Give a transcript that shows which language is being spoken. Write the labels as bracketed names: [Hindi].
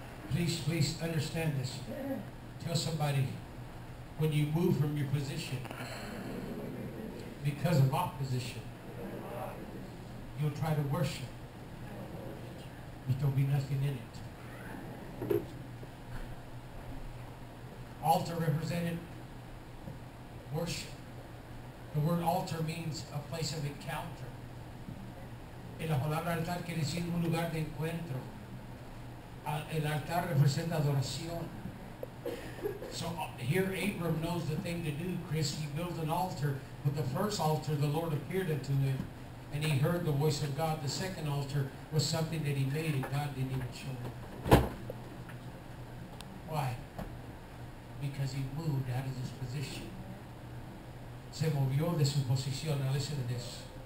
[English] Please understand this. Tell somebody, when you move from your position because of opposition, you'll try to worship, but there'll be nothing in it. Altar represented worship. The word altar means a place of encounter. [Spanish] Y la palabra altar quiere decir un lugar de encuentro. El altar representa adoración. [English] So here Abram knows the thing to do, Chris. He built an altar. But the first altar, the Lord appeared unto him, and he heard the voice of God. The second altar was something that he made, and God didn't even show him. Why? Because he moved out of his position. [Spanish] Se movió de su posición. [English] Now listen to this.